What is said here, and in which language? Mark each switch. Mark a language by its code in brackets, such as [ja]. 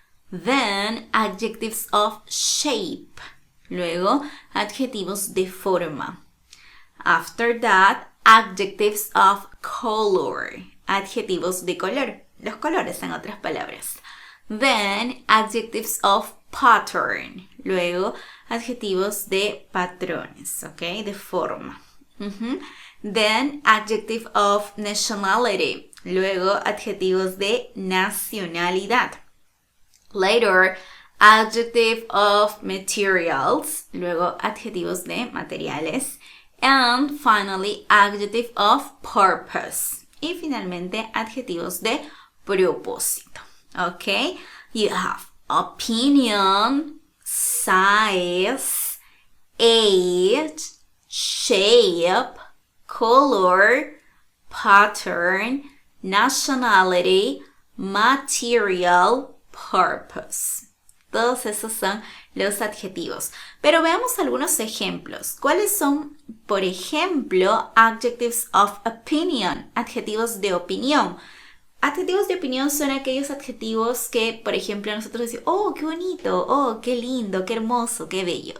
[en] Then, adjectives of shape. [es] Luego, adjetivos de forma. [en] After that, adjectives of color. [es] Adjetivos de color. Los colores, en otras palabras. [en] Then, adjectives of pattern. [es] Luego, adjetivos de patrones, ¿ok? De forma. [en] Then, adjective of nationality. [es] Luego, adjetivos de nacionalidad. [en] Later, adjective of materials. [es] Luego, adjetivos de materiales. [en] And finally, adjective of purpose. [es] Y finalmente, adjetivos de propósito. ¿Ok? [en] You have opinion, size, age, shape, color, pattern, nationality, material, purpose. [es] Todos esos son los adjetivos. Pero veamos algunos ejemplos. ¿Cuáles son, por ejemplo, [en] adjectives of opinion? [es] Adjetivos de opinión. Adjetivos de opinión son aquellos adjetivos que, por ejemplo, nosotros decimos, oh, qué bonito, oh, qué lindo, qué hermoso, qué bello.